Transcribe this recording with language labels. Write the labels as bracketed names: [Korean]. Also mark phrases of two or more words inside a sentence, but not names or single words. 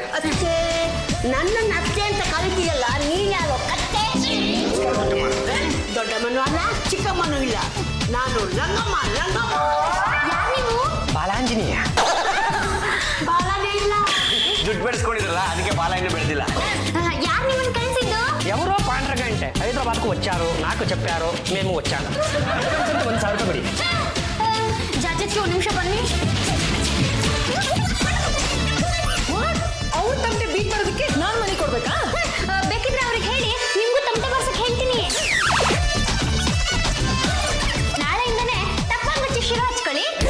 [Kannada] ಅದಕ್ಕೆ ನನ್ನನ್ನು ಅತ್ತೆ ಅಂತ ಕರಿತೀಯಲ್ಲ ನೀನ್ ಯಾರೋ ಕತ್ತೆ? ದೊಡ್ಡಮ್ಮನೂ ಅಲ್ಲ ಚಿಕ್ಕಮ್ಮನೂ ಇಲ್ಲ, ನಾನು ರಂಗಮ್ಮ. ಯಾರು ನೀವು? ಬಾಲಾಂಜನೇಯ. ಬಾಲನೇ ಇಲ್ಲ. ದುಡ್ಡು ಬೆಳೆಸ್ಕೊಂಡಿದ್ರಲ್ಲ ಅದಕ್ಕೆ ಬಾಲ ಇನ್ನೂ ಬೆಳೆದಿಲ್ಲ. ಯಾರು ನಿಮ್ಮನ್ನ ಕಳಿಸಿದ್ದು? [Telugu] ఎవరో పాండ్రగంటే హైదరాబాద్కు వచ్చారు, నాకు చెప్పారు, మేము వచ్చాను. [Kannada] 1,000 ರೂಪಾಯಿ ಬಿಡಿ. ಜಾಜತ್ಗೆ ಒಂದು ನಿಮಿಷ ಬನ್ನಿ. ಅವ್ರ ತಮಟೆ ಬೀಟ್ ಮಾಡೋದಕ್ಕೆ ನಾನು ಮನೆ ಕೊಡ್ಬೇಕಾ? ಬೇಕಿದ್ರೆ ಅವ್ರಿಗೆ ಹೇಳಿ, ನಿಮ್ಗೂ ತಮಟೆ ಬರ್ಸಕ್ ಹೇಳ್ತೀನಿ. ನಾಳೆಯಿಂದನೇ ತಪ್ಪಾಗಿ ಮುಚ್ಚಿ ಶಿರ ಹಚ್ಕೊಳ್ಳಿ.